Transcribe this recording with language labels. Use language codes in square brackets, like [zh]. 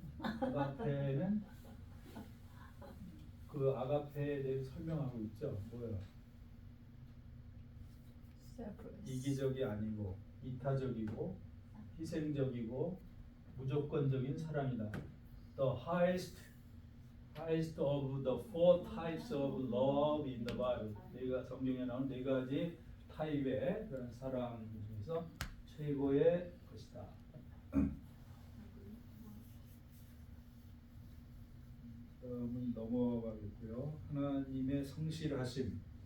[ko] 아가페는 그 아가페에 대해서 설명하고 있죠. 뭐요? 이기적이 아니고 이타적이고 희생적이고 무조건적인 사랑이다. [en] The highest of the four types of love in the Bible. [ko] 성경에 나온 네 가지 타입의 그런 사랑 중에서 최고의 것이다. 다음은 넘어가겠고요. 하나님의 성실하심.